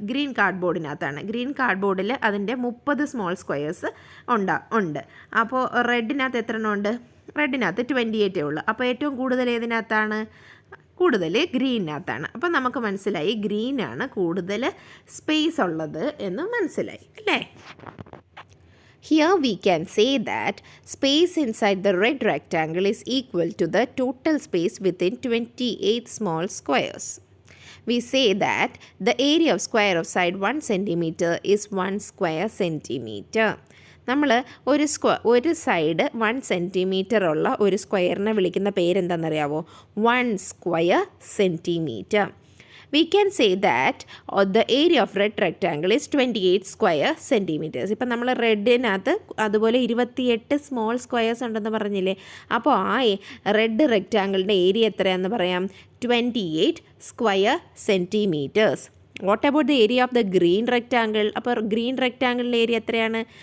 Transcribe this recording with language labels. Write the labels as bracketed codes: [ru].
[ml] Green കാർഡ്ബോർഡിനകത്താണ്. Green കാർഡ്ബോർഡിൽ അതിൻ്റെ 30 small squares ഉണ്ട്. അപ്പോൾ റെഡിനകത്ത് എത്ര എണ്ണം ഉണ്ട്? റെഡിനകത്ത് 28 ഉള്ളൂ. അപ്പോൾ ഏറ്റവും കൂടുതൽ ഏതിനകത്താണ്? കൂടുതൽ ഗ്രീനകത്താണ്. അപ്പോൾ നമുക്ക് മനസ്സിലായി ഗ്രീനാണ് കൂടുതൽ സ്പേസ് ഉള്ളത് എന്ന് മനസ്സിലായി അല്ലേ? [en] Here we can say that space inside the red rectangle is equal to the total space within 28 small squares. We say that the area of square of side 1 centimeter is 1 square centimeter. [ml] നമ്മൾ ഒരു side 1 centimetre ഉള്ള ഒരു സ്ക്വയറിനെ വിളിക്കുന്ന പേരെന്താണെന്നറിയാവോ? 1 square centimetre. [en] We can say that the area of red rectangle is 28 square centimeters. [ml] ഇപ്പം നമ്മൾ റെഡിനകത്ത് അതുപോലെ 28 small squares ഉണ്ടെന്ന് പറഞ്ഞില്ലേ? അപ്പോൾ ആ റെഡ് റെക്റ്റാങ്കിളിൻ്റെ ഏരിയ എത്രയാണെന്ന് പറയാം? 28 square centimetres. [en] What about the area of the green rectangle? [ml] അപ്പോൾ ഗ്രീൻ റെക്റ്റാങ്കിളിൻ്റെ ഏരിയ എത്രയാണ്?